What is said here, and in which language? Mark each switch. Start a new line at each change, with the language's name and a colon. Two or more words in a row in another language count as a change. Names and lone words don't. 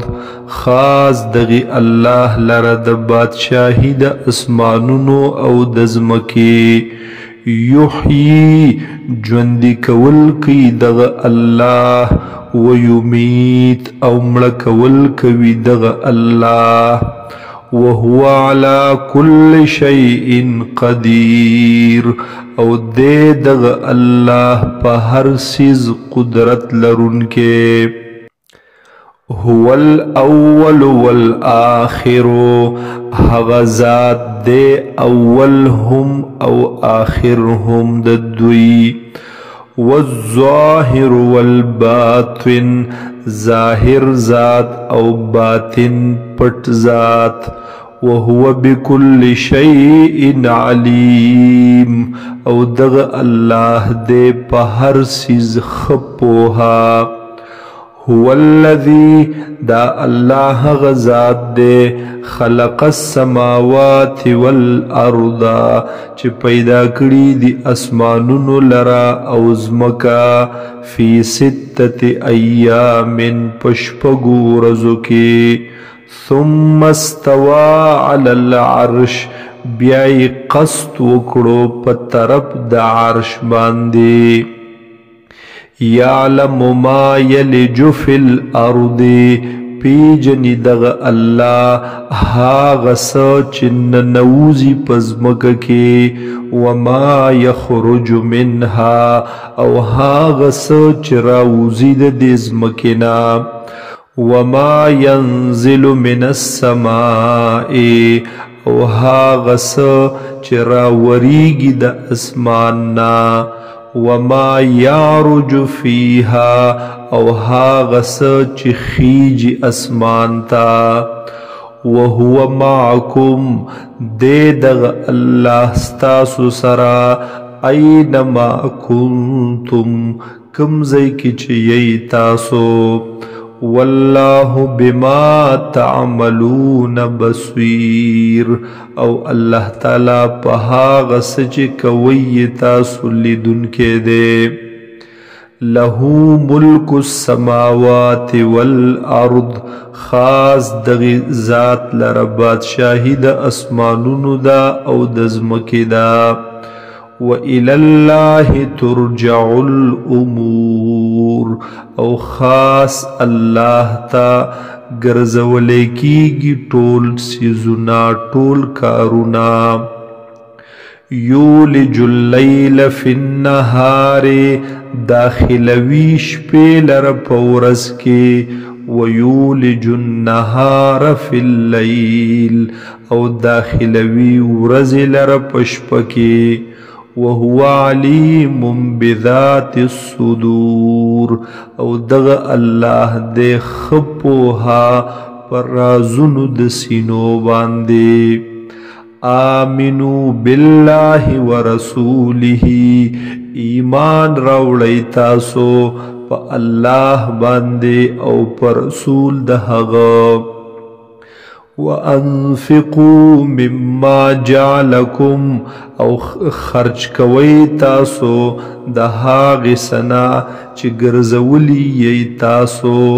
Pashto: خاص دغی الله لره د بادشاهی د اسمانونو او د ځمکې. یحیی ژوندي کول کوي دغه الله. ویمیت او مړه کول کوي دغه الله.
Arabic: وهو على كل شيء قدير
Pashto: او دې دغه الله په هر څیز قدرت لرونکې.
Arabic: هو الاول والآخر
Pashto: هغه ذات دې اول هم او آخر هم د دوی.
Arabic: والظاهر والباطن
Pashto: ظاهر ذات او باطن پټ ذات.
Arabic: وهو بكل شيء عليم
Pashto: او دغه الله دې په هر څیز خپوها.
Arabic: هو الذي
Pashto: دا الله غزاد دے
Arabic: خلق السماوات والارض
Pashto: چې پیدا کړي دي اسمانونو لرا او ځمکا.
Arabic: فی 6 ایام
Pashto: پشپږو ورځو کې.
Arabic: ثم استوى على العرش
Pashto: بیا یې قصد وکړو په طرف د عرش باندې.
Arabic: یعلم ما یلج فی الارض
Pashto: پیجنی دغه الله هاغه څه چې ننوځي په ځمکه کې.
Arabic: وما یخرج منها
Pashto: او هاغه څه چې راوځي د دې ځمکې نه.
Arabic: وما ينزل من السماء
Pashto: او هاغه څه چې راوریږي د اسمان نه.
Arabic: وما يعرج فيها
Pashto: او هاغه څه چې خیجي اسمان تا.
Arabic: وهو معكم
Pashto: دې دغه الله ستاسو سره
Arabic: اينما كنتم
Pashto: کوم ځای کې چې یې تاسو.
Arabic: والله بما تعملون بصير
Pashto: او الله تعالی په هغه څه چې کوي تاسو لیدونکی دی.
Arabic: له ملک السماوات والارض
Pashto: خاص دغه ذات لره بادشاهی د اسمانونو دا او د ځمکې دا.
Arabic: وإلى الله ترجع الأمور
Pashto: او خاص الله تا ګرځولې کیږي ټول سيزونه ټول کارونا.
Arabic: یولج الليل في النهار
Pashto: داخلوي شپې لره په ورځ کې.
Arabic: ويولج النهار في الليل
Pashto: او داخلوي ورځ لره په شپه کې.
Arabic: وهو عليم بذات الصدور
Pashto: او دغه الله دې خپوها پر رازونو د سینو باندې.
Arabic: آمنوا بالله ورسوله
Pashto: ایمان راوړی تاسو په الله باندې او پر رسول د هغه.
Arabic: وانفقوا مما جعلكم
Pashto: او خرج کوي تاسو د هغې سنا چې ګرځولي یې تاسو.